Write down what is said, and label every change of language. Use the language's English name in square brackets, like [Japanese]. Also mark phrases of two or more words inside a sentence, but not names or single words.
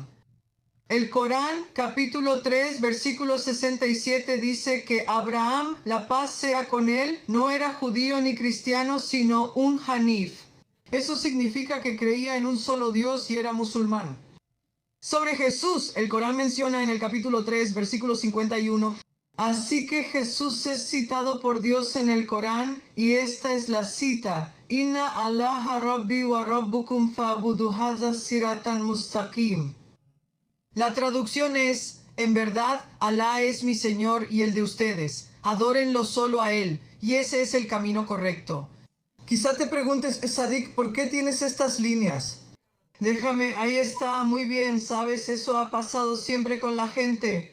[Spanish] El Corán, capítulo 3, versículo 67, dice que Abraham, la paz sea con él, no era judío ni cristiano, sino un hanif. Eso significa que creía en un solo Dios y era musulmán. Sobre Jesús, el Corán menciona en el capítulo 3, versículo 51, así que Jesús es citado por Dios en el Corán, y esta es la cita, [Arabic] إن الله ربي وربكم فاعبدوه هذا صراط مستقيم. [Spanish] La traducción es, en verdad, Alá es mi Señor y el de ustedes. Adórenlo solo a Él, y ese es el camino correcto. Quizá te preguntes, Sadik, ¿por qué tienes estas líneas? Déjame, ahí está, muy bien, ¿sabes? Eso ha pasado siempre con la gente.